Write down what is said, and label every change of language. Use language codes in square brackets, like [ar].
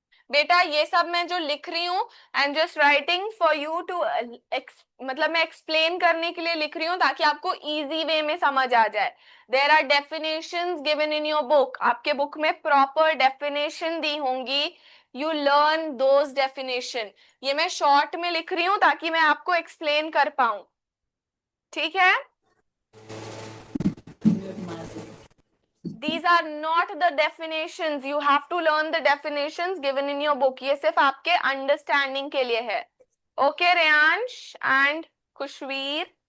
[hi] बेटा ये सब मैं जो लिख रही हूँ [en] I am just writing for you to, [hi] मतलब मैं एक्सप्लेन करने के लिए लिख रही हूँ ताकि आपको इजी वे में समझ आ जाए। [en] there are definitions given in your book, [hi] आपके बुक में प्रॉपर डेफिनेशन दी होंगी। [en] You learn those definition. [hi] ये मैं शॉर्ट में लिख रही हूँ ताकि मैं आपको एक्सप्लेन कर पाऊं। ठीक है? [en] These are not the definitions. You have to learn the definitions given in your book. [hi] ये सिर्फ आपके अंडरस्टैंडिंग के लिए है। Okay, Reyansh and Khushvir.